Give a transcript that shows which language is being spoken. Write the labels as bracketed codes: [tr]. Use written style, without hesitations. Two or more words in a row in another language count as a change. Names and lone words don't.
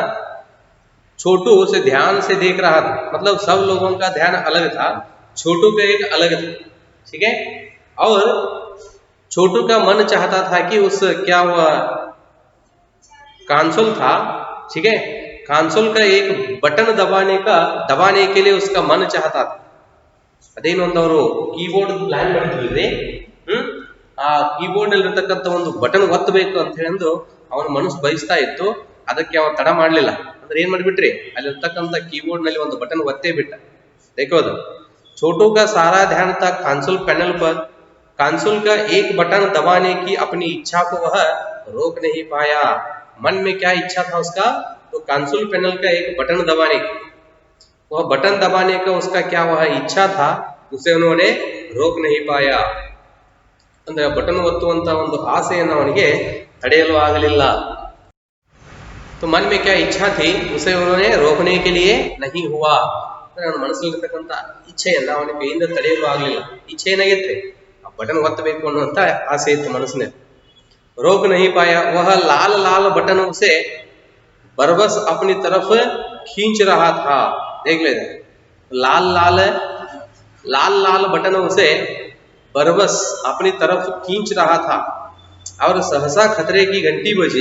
[hi] छोटू उसे ध्यान से देख रहा था, मतलब सब लोगों का ध्यान अलग था, छोटू का एक अलग था, ठीक है. और छोटू का मन चाहता था कि उस क्या हुआ कंसोल था, ठीक है, कंसोल का एक बटन दबाने के लिए उसका मन चाहता था. [kn] ಅದೇನು ಅಂದವರು ಕೀಬೋರ್ಡ್ ಪ್ಲಾನ್ ಮಾಡಿದ್ವಿ, ಆ ಕೀಬೋರ್ಡ್ ಅಲ್ಲಿರ್ತಕ್ಕಂಥ ಒಂದು ಬಟನ್ ಒತ್ತಬೇಕು ಅಂತ ಹೇಳಿ ಅವನ ಮನಸ್ಸು ಬಯಸ್ತಾ ಇತ್ತು. ಅದಕ್ಕೆ ಅವನು ತಡ ಮಾಡಲಿಲ್ಲ. ಅಂದ್ರೆ ಏನ್ ಮಾಡ್ಬಿಟ್ರಿ, ಅಲ್ಲಿರ್ತಕ್ಕಂಥ ಕೀಬೋರ್ಡ್ ನಲ್ಲಿ ಒಂದು ಬಟನ್ ಒತ್ತೇ ಬಿಟ್ಟ. [hi] देखो छोटू का सारा ध्यान था कंसोल पैनल पर. कंसोल का एक बटन दबाने की अपनी इच्छा को वह रोक नहीं पाया. मन में क्या इच्छा था उसका, तो कंसोल पैनल का एक बटन दबाने की, वह बटन दबाने का उसका क्या वह इच्छा था, उसे उन्होंने रोक नहीं पाया. [kn] ಅಂದ್ರೆ ಬಟನ್ ಒತ್ತುವಂತ ಒಂದು ಆಸೆಯನ್ನು ಅವನಿಗೆ ತಡೆಯಲು ಆಗಲಿಲ್ಲ. [hi] तो मन में क्या इच्छा थी, उसे उन्होंने रोकने के लिए नहीं हुआ. [kn] ಅವನ ಮನಸ್ಸಲ್ಲಿರ್ತಕ್ಕಂಥ ಇಚ್ಛೆಯನ್ನ ಅವನ ಕೈಯಿಂದ ತಡೆಯಲು ಆಗಲಿಲ್ಲ. ಇಚ್ಛೆ ಏನಾಗಿತ್ತು, ಆ ಬಟನ್ ಒತ್ತಬೇಕು ಅನ್ನುವಂತ ಆಸೆ ಇತ್ತು ಮನಸ್ಸಿನಲ್ಲಿ. [hi] रोक नहीं पाया. वह लाल लाल बटन उसे बरबस अपनी तरफ खींच रहा था. देख ले लाल लाल बटन उसे बरबस अपनी तरफ खींच रहा था. और सहसा खतरे की घंटी बजी.